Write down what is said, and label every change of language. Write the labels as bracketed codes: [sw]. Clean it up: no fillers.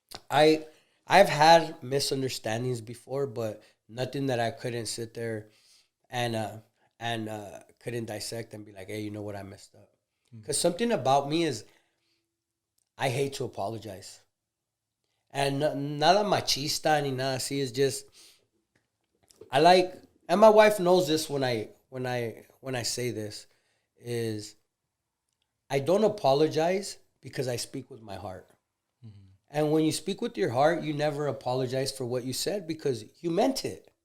[en] I've had misunderstandings before, but nothing that I couldn't sit there and couldn't dissect and be like, hey, you know what, I messed up. Because something about me is I hate to apologize. And [es] nada machista ni nada así. [en] It's just I like, and my wife knows this when I say this, is I don't apologize because I speak with my heart. Mm-hmm. And when you speak with your heart, you never apologize for what you said because you meant it.